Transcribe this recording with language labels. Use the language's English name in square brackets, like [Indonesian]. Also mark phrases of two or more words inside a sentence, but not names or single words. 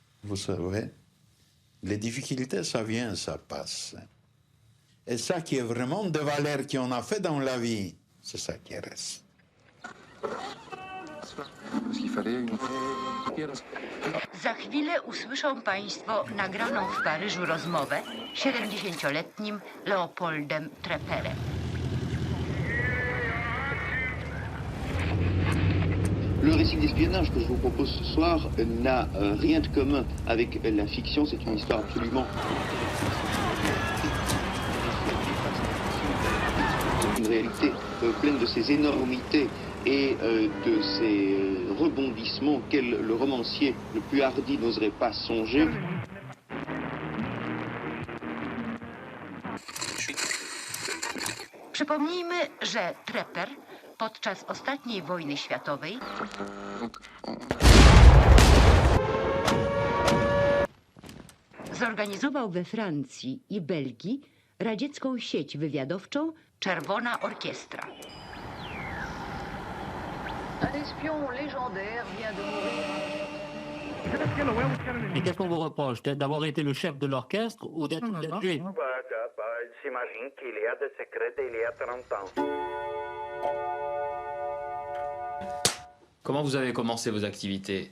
[French] vous savez, les difficultés, ça vient, ça passe. Et ça qui est vraiment des valeurs qu'on a fait dans la vie, c'est ça qui reste. Parce qu'il fallait une... [Polish] Za chwilę usłyszą Państwo nagraną w Paryżu rozmowę 70-letnim Leopoldem Treperem. [French] Le récit d'espionnage que je vous propose ce soir n'a rien de commun avec la fiction, c'est une histoire absolument... Une réalité pleine de ces énormités et de ces rebondissements auxquels le romancier le plus hardi n'oserait pas songer. [Polish] Przypomnijmy, że Treper podczas ostatniej wojny światowej zorganizował we Francji i Belgii radziecką sieć wywiadowczą Czerwona Orkiestra. [French] Un espion légendaire vient de mourir. Et qu'est-ce qu'on vous reproche? D'avoir été le chef de l'orchestre ou d'être juif? J'imagine qu'il y a des secrets d'il y a 30 ans. Comment vous avez commencé vos activités?